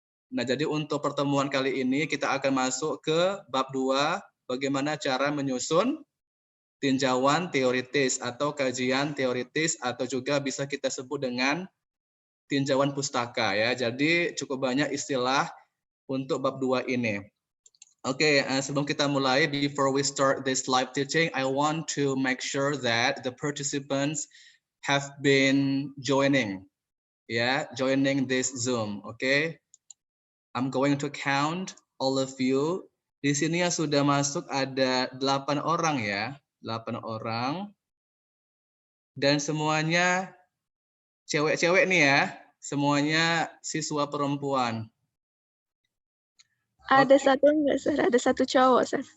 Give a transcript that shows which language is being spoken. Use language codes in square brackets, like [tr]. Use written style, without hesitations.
[id] Nah, jadi untuk pertemuan kali ini kita akan masuk ke bab 2, bagaimana cara menyusun tinjauan teoritis atau kajian teoritis atau juga bisa kita sebut dengan tinjauan pustaka ya. Jadi cukup banyak istilah untuk bab 2 ini. Oke, sebelum kita mulai, [en] before we start this live teaching, I want to make sure that the participants have been joining this Zoom. Okay, I'm going to count all of you. [id] Di sini yang sudah masuk ada 8 orang ya, 8 orang. Dan semuanya cewek-cewek nih ya, semuanya siswa perempuan. Ada satu enggak, Sir? Ada satu cowok, Sir.